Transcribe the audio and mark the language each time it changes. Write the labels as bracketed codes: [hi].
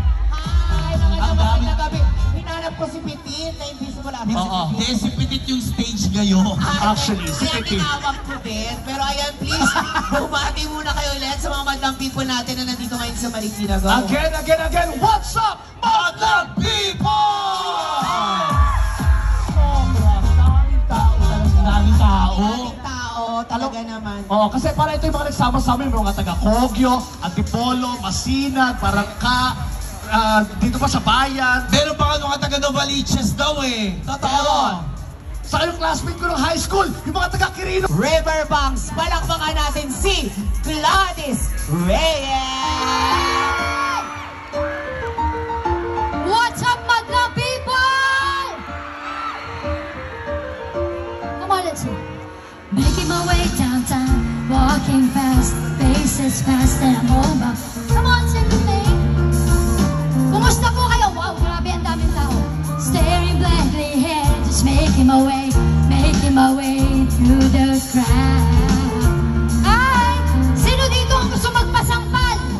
[tl] Hi, mga gabi na gabi. Hinanap ko si Petit na invisible namin. Oo, hindi si Petit yung stage ngayon. Actually, si Kaya Petit. tinawag ko din. Pero ayan, please, bumati muna kayo ulit sa mga madlang people natin na nandito ngayon sa Marikina. Go. [en] Again, what's up, Madlang People? [tl] Sobrang daming tao talaga. Daming tao. Maraming tao, talaga naman. Oo, kasi para ito yung mga nagsama-sama yung mga taga Kogyo, Antipolo, Masinag, Barangka, dito pa sa bayan. Meron pa nga mga taga Novaliches daw eh. Totoo. Sa yung classmate ko ng high school, yung mga taga Quirino. Riverbanks, palakpakan natin si Gladys Reyes! [en] What's up, madlang people? Come on, let's go. Making my way downtown, walking fast, faces fast, and I'm all about. Come on, sing with me. [tl] Kumusta po kayo? Wow, grabe ang daming tao. [en] Staring blankly ahead, just making my way through the crowd. [tl] Ay, sino dito ang gusto magpasampal?